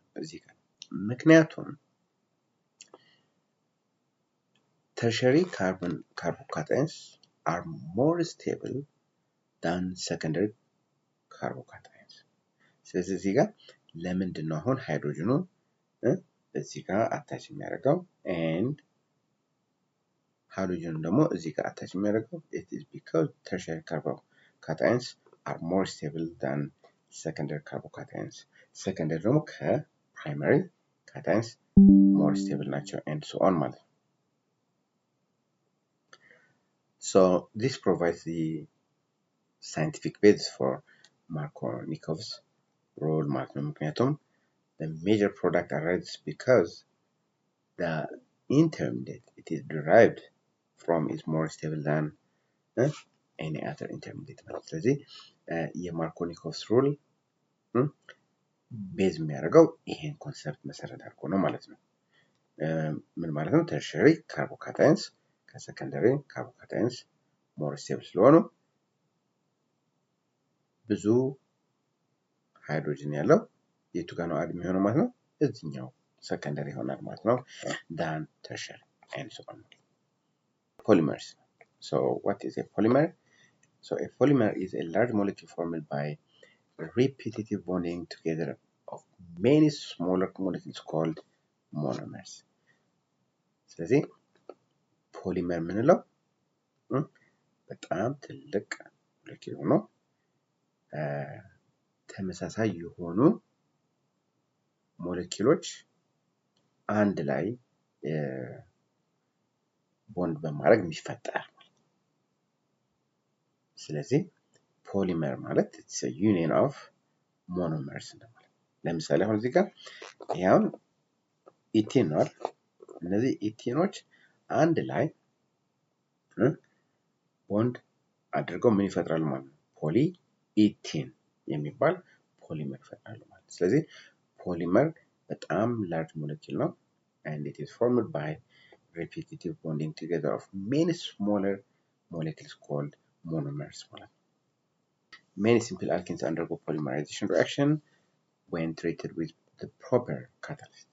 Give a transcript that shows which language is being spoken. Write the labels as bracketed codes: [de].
[am] እዚህ ጋር ምክንያቱም [en] tertiary carbocations are more stable than secondary carbocations። [am] ስለዚህ እዚህ ጋር ለምንድን ነው አሁን ሃይድሮጅኑ እዚህ ጋር አታች የሚያደርገው and ሃይድሮጅኑ ደግሞ እዚህ ጋር አታች የሚያደርገው? [en] it is because tertiary carbocations are more stable than secondary carbocations። secondary [am] ደግሞ ከፕራይመሪ [en] cations more stable [am] ናቸው [en] and so on [am] ማለት ነው። [en] So this provides the scientific basis for Markovnikov's rule [am] ማለት ነው። ምክንያቱም [en] the major product arises because the intermediate it is derived from is more stable than any other intermediate [am] ማለት ነው። ስለዚህ የማርኮኒኮቭስ ሩል ቤዝ የሚያደርገው ይሄን ኮንሰፕት መሰረት አድርጎ ነው ማለት ነው። ምን ማለት ነው? ተርሸሪ ካርቦካታይንስ ከሰከንደሪ ካርቦካታይንስ ሞር ስቴብል ስለሆኑ ብዙ ሃይድሮጅን ያለው የቱ ጋር ነው አድ የሚሆነው ማለት ነው? እዚህኛው ሰከንደሪ ይሆናል ማለት ነው [en] than tertiary and so on. Polymers. So what is a polymer? So a polymer is a large molecule formed by repetitive bonding together of many smaller molecules called monomers. [am] ስለዚህ ፖሊመር ምንለው በጣም ትልቅ ሞለኪል ሆኖ ተመሳሳይ የሆኑ ሞለኪሎች አንድ ላይ ቦንድ በማድረግ የሚፈጠር። ስለዚህ ፖሊመር ማለት [en] it's a union of monomers [am] እንደማለት። ለምሳሌ አሁን እዚህ ጋር ያው ኢቲን ነው። እነዚህ ኢቲኖች አንድ ላይ ቦንድ አድርገው ምን ይፈጥራሉ ማለት ነው? ፖሊ ኢቲን የሚባል ፖሊመር ይፈጥራሉ ማለት። ስለዚህ ፖሊመር በጣም ላርጅ ሞለኪል [en] ነው and it is formed by repetitive bonding together of many smaller molecules called monomers [am] ማለት ነው። [en] Many simple alkenes undergo polymerization reaction when treated with the proper catalyst.